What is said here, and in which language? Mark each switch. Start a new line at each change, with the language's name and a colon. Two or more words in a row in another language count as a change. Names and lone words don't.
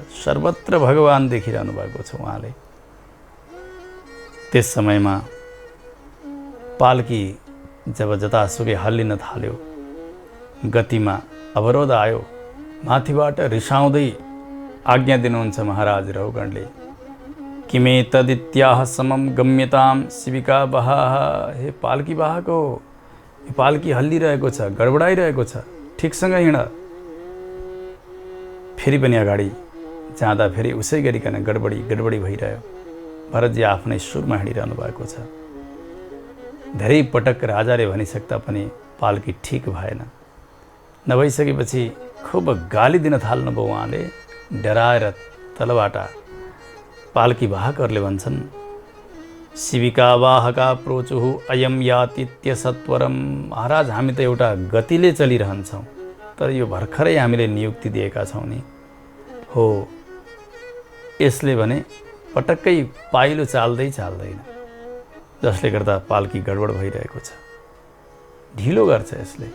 Nepali: सर्वत्र भगवान देखिरहनु भएको छ उहाँले। त्यस समयमा पालकी जब जतासुकै हल्लिन थाल्यो, गतिमा अवरोध आयो। माथिबाट रिसाउँदै आज्ञा दिनुहुन्छ महाराज रहुगणले,
Sanskrit: किमे तदित्याह समम गम्यताम शिविका बहाह।
Nepali: हे पालकी बाहको, यो पालकी हल्लिरहेको छ, गडबडाइरहेको छ, ठिकसँग हिँड। फेरि पनि अगाडि जाँदा फेरि उसै गरिकन गडबडी भइरह्यो। भरतजी आफ्नै सुरमा हिँडिरहनु भएको छ। धेरै पटक राजाले भनिसक्दा पनि पालकी ठिक भएन। नभइसकेपछि खुब गाली दिन थाल्नुभयो उहाँले। डराएर तलबाट पालकी वाहकहरूले भन्छन्,
Sanskrit: शिविका वाहका प्रोचुहु अयम यातित्य सत्वरम।
Nepali: महाराज, हामी त एउटा गतिले चलिरहन्छौँ, तर यो भर्खरै हामीले नियुक्ति दिएका छौँ नि। हो, यसले भने पटक्कै पाइलो चाल्दैन, जसले गर्दा पालकी गडबड भइरहेको छ। ढिलो गर्छ यसले।